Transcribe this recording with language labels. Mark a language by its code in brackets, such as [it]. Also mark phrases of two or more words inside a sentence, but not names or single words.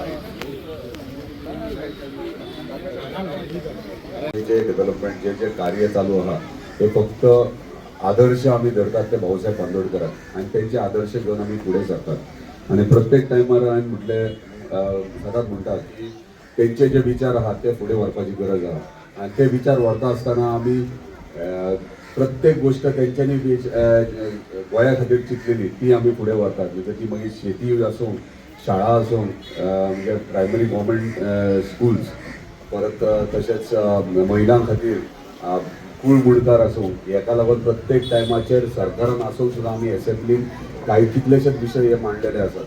[mr] जे डेव्हलपमेंट जे कार्य चालू आहा ते फक्त आदर्श आम्ही धरतात ते भाऊसाहेब बांदोडकर आणि त्यांचे आदर्श घेऊन आम्ही पुढे जातात. आणि प्रत्येक टायमार आम्ही म्हटले सदांच म्हणतात की त्यांचे जे विचार आहात ते पुढे व्हरपाची गरज आहे. आणि ते विचार व्हरता असताना आम्ही प्रत्येक गोष्ट त्यांच्यानी गोंया खातीर चिंतलेली ती आम्ही पुढे व्हरतात. [kok] म्हणजे ती मागीर शेती आसूं, शाळा आसूं, म्हणजे [en] primary government schools, [kok] परत तशेंच महिलां खातीर कुळमुडकार आसूं, हेका लागून प्रत्येक टायमाचेर सरकारान आसून सुद्दां आमी एसेंब्लीन काही कितलेशेच विशय हे मांडलेले आसात.